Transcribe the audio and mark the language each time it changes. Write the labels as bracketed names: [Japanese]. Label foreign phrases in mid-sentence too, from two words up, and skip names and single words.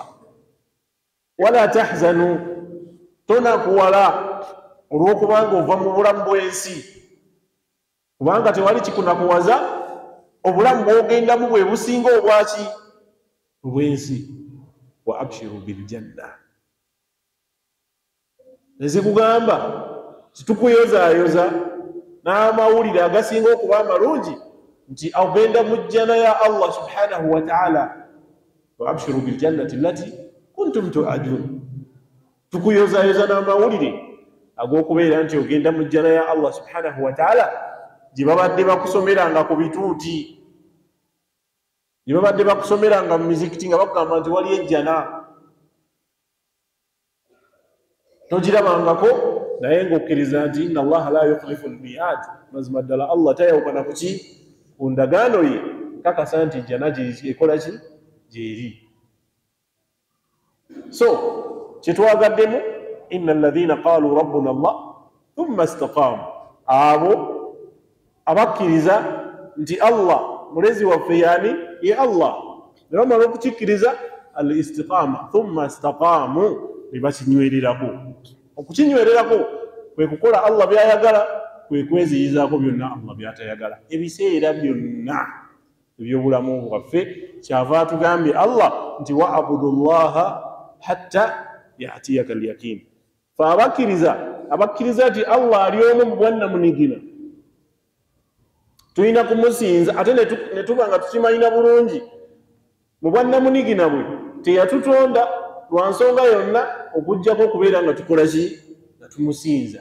[Arabic] ولا تحزنوا, [Ganda] tonakuwala olw'okubanga ova mu bulamu bw'ensi, kubanga tewali kikunakuwaza obulamu bw'ogendamu bwe businga obwaki obw'ensi. [Arabic] وأبشروا بالجنة, [Ganda] nezikugamba titukuyozaayoza n'amawulire agasinga okuba amalungi nti ogenda mu jjana ya Allah [Arabic] سبحانه وتعالى. وأبشروا بالجنة التي كنتم توعدون, [Ganda] tukuyozaayoza n'amawulire ag'okubeera nti ogenda mu jjana ya Allah [Arabic] سبحانه وتعالى [Ganda] gye babadde bakusomeranga ku bituuti, gye babadde bakusomeranga mu mizikiti nga bakugamba nti wali ejjana. Togirabangako naye ng'okkiriza nti [Arabic] إن الله لا يخلف الميعاد, [Ganda] mazima ddala Allah tayawukana ku ki ku ndagaano ye. Kakasa nti jjana ekola ki gyeri. So kyetwagaddemu [Arabic] إن الذين قالوا ربنا الله ثم استقاموا, [Ganda] abo abakkiriza nti Allah mulezi waffe yani ye Allah, ne bamala okukikkiriza [Arabic] الاستقامة ثم استقاموا, [Ganda] ne bakinywererako. Okukinywererako kwe kukola Allah byayagala, kwe kweziyizaako byonna Allah byatayagala. Ebiseera byonna ebyobulamu bwaffe kyava atugambye Allah nti [Arabic] واعبدوا الله حتى يأتيك اليقين. [Ganda] Fa abakkiriza nti Allah ali omu mu bwannamunigina, tulina kumusinza ate ne tuba nga tukimanyina bulungi mu bwannamunigina bwe teyatutonda lwa nsonga yonna okujjako okubeera nga tukola ki nga tumusinza.